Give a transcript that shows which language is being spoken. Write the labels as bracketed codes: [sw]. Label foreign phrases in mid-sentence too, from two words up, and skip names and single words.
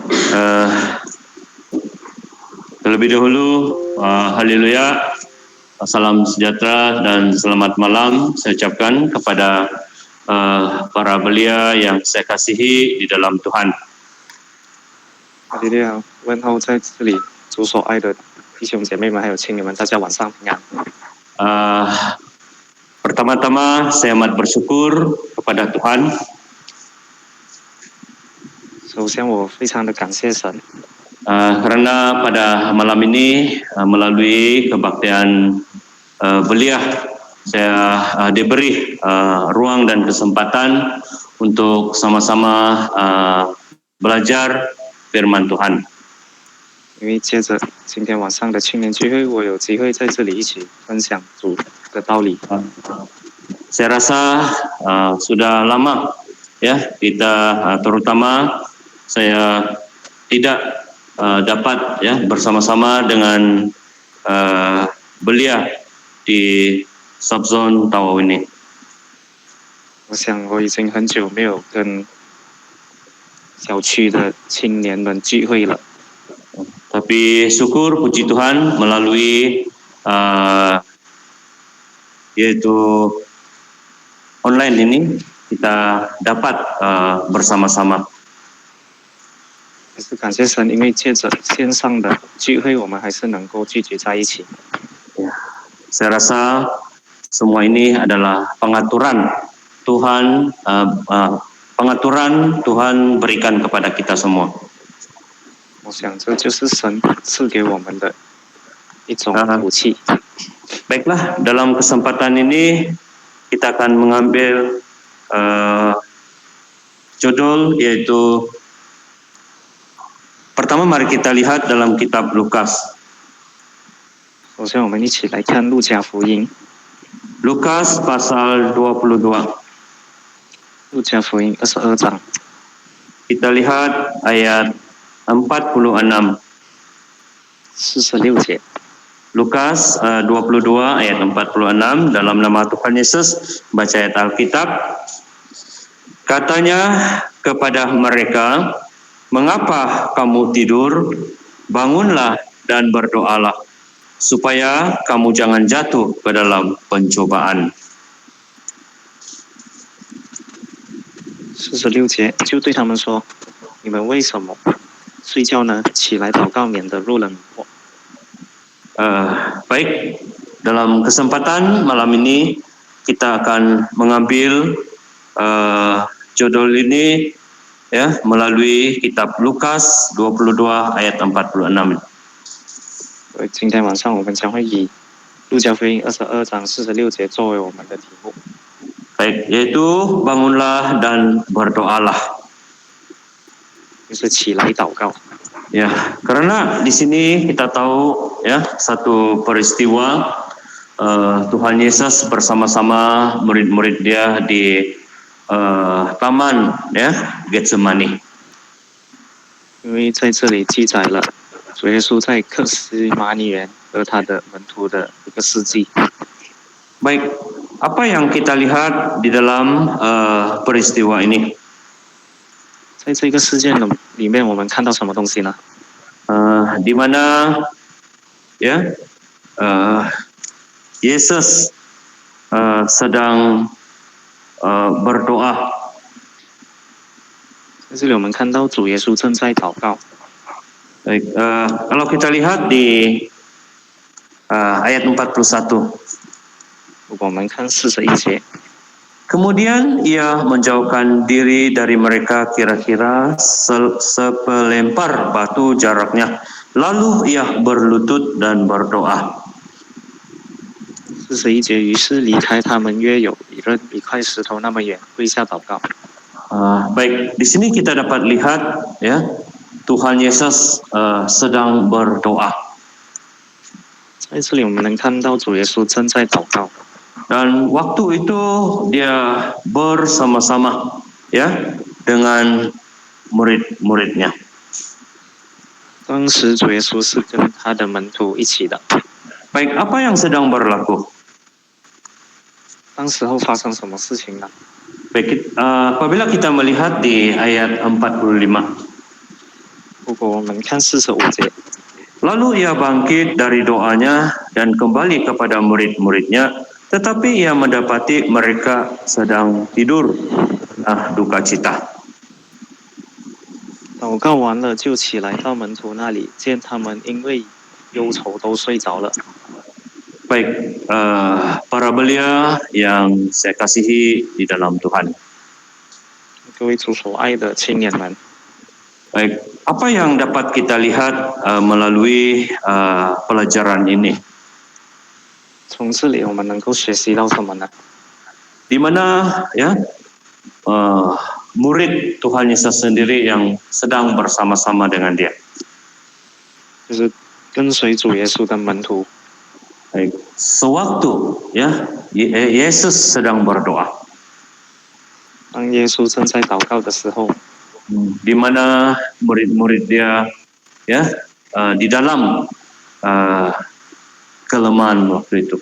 [ms] Terlebih dahulu, haleluya, salam sejahtera dan selamat malam saya ucapkan kepada para belia yang saya kasihi di dalam Tuhan. [zh] 哈利路亚，问候在这里主所爱的弟兄姐妹们，还有亲人们，大家晚上平安。 [ms] Pertama-tama saya amat bersyukur kepada Tuhan. [zh] 首先，我非常的感谢神， [ms] Karena pada malam ini melalui kebaktian belia saya diberi ruang dan kesempatan untuk sama-sama belajar firman Tuhan. [zh] 因为接着今天晚上的青年聚会，我有机会在这里一起分享主的道理。 [ms] Saya rasa sudah lama ya kita terutama saya tidak dapat ya bersama-sama dengan belia di subzone Tawau ini. [zh] 我想我已经很久没有跟小区的青年们聚会了。 [ms] Tapi syukur puji Tuhan melalui yaitu online ini kita dapat bersama-sama. [zh] 还是感谢神，因为借着线上的聚会，我们还是能够聚集在一起。 [ms] Saya rasa semua ini adalah pengaturan Tuhan, pengaturan Tuhan berikan kepada kita semua. [zh] 我想这就是神赐给我们的一种福气。 [ms] Baiklah, dalam kesempatan ini kita akan mengambil judul yaitu pertama mari kita lihat dalam kitab Lukas. [zh] 首先，我们一起来看路加福音。 [ms] Lukas pasal 22. [zh] 路加福音22章， [ms] Kita lihat ayat 46. [zh] 46节。 [ms] Lukas 22 ayat 46 dalam nama Tuhan Yesus baca ayat Alkitab. [id] Katanya kepada mereka, "Mengapa kamu tidur? Bangunlah dan berdoalah supaya kamu jangan jatuh ke dalam pencobaan." [zh] 46 节就对他们说：“你们为什么睡觉呢？起来祷告，免得入了迷惑。” [ms] Baik, dalam kesempatan malam ini kita akan mengambil judul ini ya melalui kitab Lukas 22 ayat 46. [zh] 今天晚上我们将会以路加福音22章46节作为我们的题目。 [ms] Baik, yaitu bangunlah dan berdoalah. [zh] 就是起来祷告。 [ms] Ya, karena di sini kita tahu ya satu peristiwa Tuhan Yesus bersama-sama murid-murid dia di taman ya Getsemani. [zh] 因为在这里记载了主耶稣在克西马尼园和他的门徒的一个事迹。 [ms] Baik, apa yang kita lihat di dalam peristiwa ini? [zh] 在这个事件的里面，我们看到什么东西呢？ [ms] Di mana ya Yesus sedang berdoa. [zh] 在这里我们看到主耶稣正在祷告。 [ms] Baik, kalau kita lihat di ayat 41. [zh] 如果我们看41节， [id] Kemudian ia menjauhkan diri dari mereka kira-kira sepelempar batu jaraknya. Lalu ia berlutut dan berdoa. [zh] 41 节，于是离开他们约有一块石头那么远，跪下祷告。 [ms] Baik, di sini kita dapat lihat ya Tuhan Yesus sedang berdoa. [zh] 在这里我们能看到主耶稣正在祷告。 [ms] Dan waktu itu dia bersama-sama ya dengan murid-muridnya. [zh] 当时主耶稣是跟他的门徒一起的。 [ms] Baik, apa yang sedang berlaku? [zh] 当时候发生什么事情呢？ [ms] Baik, apabila kita melihat di ayat 45. [zh] 不过我们看45节， [id] Lalu ia bangkit dari doanya dan kembali kepada murid-muridnya, tetapi ia mendapati mereka sedang tidur karena duka cita. [zh] 祷告完了就起来到门徒那里，见他们因为忧愁都睡着了。 [ms] Baik, para belia yang saya kasihi di dalam Tuhan. [zh] 各位主所爱的青年们， [ms] Baik, apa yang dapat kita lihat melalui pelajaran ini? [zh] 从这里我们能够学习到什么呢？ [ms] Di mana ya murid Tuhan Yesus sendiri yang sedang bersama-sama dengan dia. [zh] 就是跟随主耶稣的门徒， [ms] Baik, sewaktu ya Yesus sedang berdoa, [zh] 当耶稣正在祷告的时候， [ms] di mana murid-murid dia ya di dalam kelemahan waktu itu.